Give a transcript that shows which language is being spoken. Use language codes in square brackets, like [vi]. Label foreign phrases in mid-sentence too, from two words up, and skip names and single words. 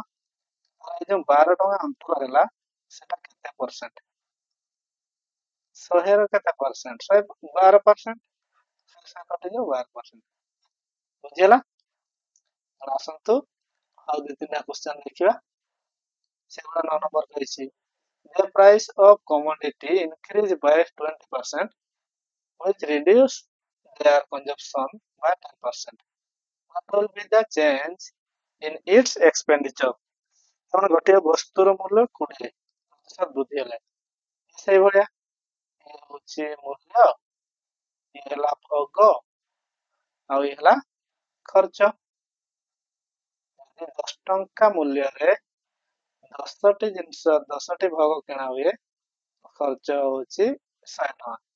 [or] ଆଉ ଏଇ ଯୋଉ 12 ଟଙ୍କା ଅନ୍ତର ହେଲା ସେଟା କେତେ ପରସେଣ୍ଟ 100 ର କେତେ ପରସେଣ୍ଟ 12%। 100 କଟିଯିବ 12% ବୁଝିହେଲା। ତାହେଲେ ଆସନ୍ତୁ ଆଉ 2-3ଟା କ୍ୱେଶ୍ଚନ ଦେଖିବା। ସେଗୁଡ଼ା 9 ନମ୍ବର କହିଛି [en] the price of commodity increase by 20% which reduce their consumption by 10%. What will be the change in its expenditure? [or] ତେଣୁ ଗୋଟିଏ ବସ୍ତୁର ମୂଲ୍ୟ 20% ବୃଦ୍ଧି ହେଲେ ସେଇଭଳିଆ ଇଏ ହଉଛି ମୂଲ୍ୟ ଇଏ ହେଲା ଭୋଗ ଆଉ ଇଏ ହେଲା ଖର୍ଚ୍ଚ। ଯଦି 10 ଟଙ୍କା ମୂଲ୍ୟରେ 10ଟି ଜିନିଷ 10ଟି ଭୋଗ କିଣା ହୁଏ ଖର୍ଚ୍ଚ ହଉଛି 100 ଟଙ୍କା।